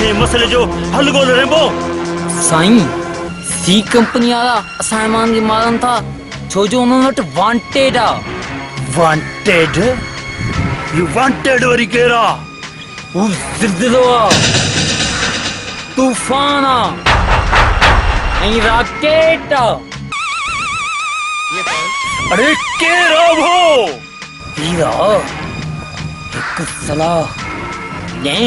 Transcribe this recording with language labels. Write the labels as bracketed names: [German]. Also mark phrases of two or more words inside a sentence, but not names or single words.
[Sindhi] इन मसइले जो हल ॻोल्हे रेम्बो। साईं सी कंपनी वारा असांजे माण्हुनि खे मारनि था छो जो उन्हनि वटि वांटेड आहे। वांटेड? [English] you wanted [Sindhi] वरी केरु आहे? हू ज़िलज़िलो आहे, तूफ़ान आहे ऐं रॉकेट आहे। अरे केरु आहे वो? हीरा हिकु सलाह ॾे।